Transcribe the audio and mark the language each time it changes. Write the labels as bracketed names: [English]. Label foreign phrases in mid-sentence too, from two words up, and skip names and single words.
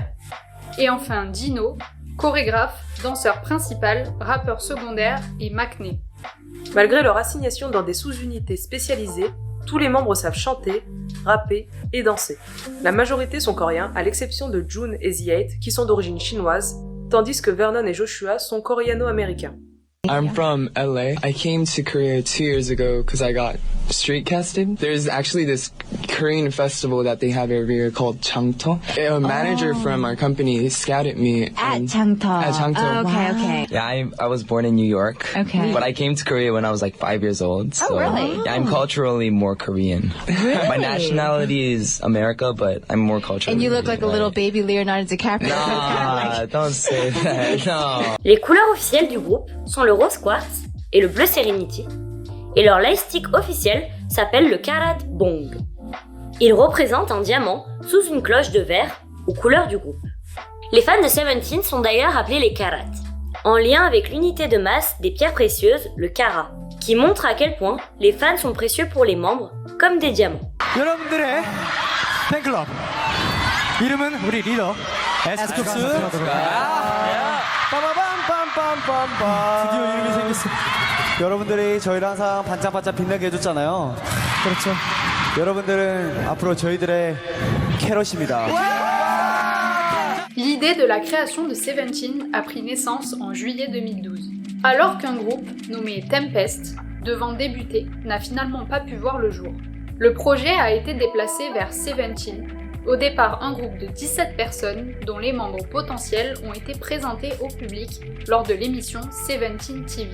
[French] Et enfin Dino, chorégraphe, danseur principal, rappeur secondaire et maknae. Malgré leur assignation dans des sous-unités spécialisées, tous les membres savent chanter, rapper et danser. La majorité sont coréens, à l'exception de Jun et Z8 qui sont d'origine chinoise, tandis que Vernon et Joshua sont coréano-américains. [English] I'm from LA. I came to Korea 2 years ago because I got street casted. There's actually this Korean festival that they have every year called Changto. A manager from our company scouted me at Changto. At Changto. Oh, okay. Yeah, I was born in New York. Okay. But I came to Korea when I was like 5 years old. So, oh, really? Yeah, I'm culturally more Korean. Really? My nationality is America, but I'm more culturally. And you look like a little baby Leonardo DiCaprio. Nah, don't say that. No. [French] Les couleurs officielles du groupe sont le rose quartz et le bleu Serenity, et leur lightstick officiel s'appelle le Karat Bong. Il représente un diamant sous une cloche de verre aux couleurs du groupe. Les fans de Seventeen sont d'ailleurs appelés les Karats, en lien avec l'unité de masse des pierres précieuses, le Carat, qui montre à quel point les fans sont précieux pour les membres, comme des diamants. [Korean] 여러분들의 팬클럽 이름은 우리 리더 에스쿱스. 빠바밤빰빰빰빰. 드디어 이름이 생겼어. 여러분들이 저희를 항상 반짝반짝 빛나게 해줬잖아요. 그렇죠. 여러분들은 앞으로 저희들의 캐럿입니다. [French] L'idée de la création de Seventeen a pris naissance en juillet 2012. Alors qu'un groupe nommé Tempest, devant débuter, n'a finalement pas pu voir le jour. Le projet a été déplacé vers Seventeen. Au départ, un groupe de 17 personnes, dont les membres potentiels ont été présentés au public lors de l'émission Seventeen TV.